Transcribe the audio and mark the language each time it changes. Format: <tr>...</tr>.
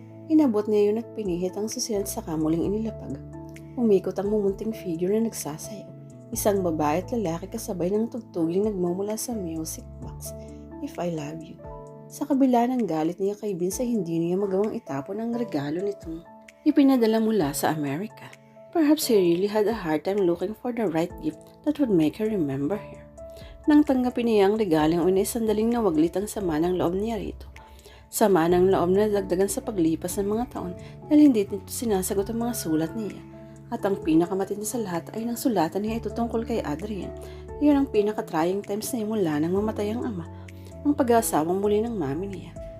<tl>Inabot niya yun at pinihit ang susiyan sa kamuling inilapag. Umikot ang mumunting figure na nagsasayaw. Isang babae at lalaki kasabay ng tugtuging nagmumula sa music box. "If I Love You." Sa kabila ng galit niya kay Vince ay hindi niya magawang itapon ang regalo nitong ipinadala mula sa Amerika.</tl> <en>Perhaps he really had a hard time looking for the right gift that would make her remember her.</en> <tl>Nang tanggapin niya ang regalong una, sandaling nawaglit ang sama ng loob niya rito. Sama ng loob na dagdagan sa paglipas ng mga taon dahil hindi nito sinasagot ang mga sulat niya. At ang pinakamatindi sa lahat ay nang sulatan niya ito tungkol kay Adrian. Iyon ang pinaka-trying times niya mula nang mamatay ang ama, ang pag-aasawang muli ng mami niya.</tl>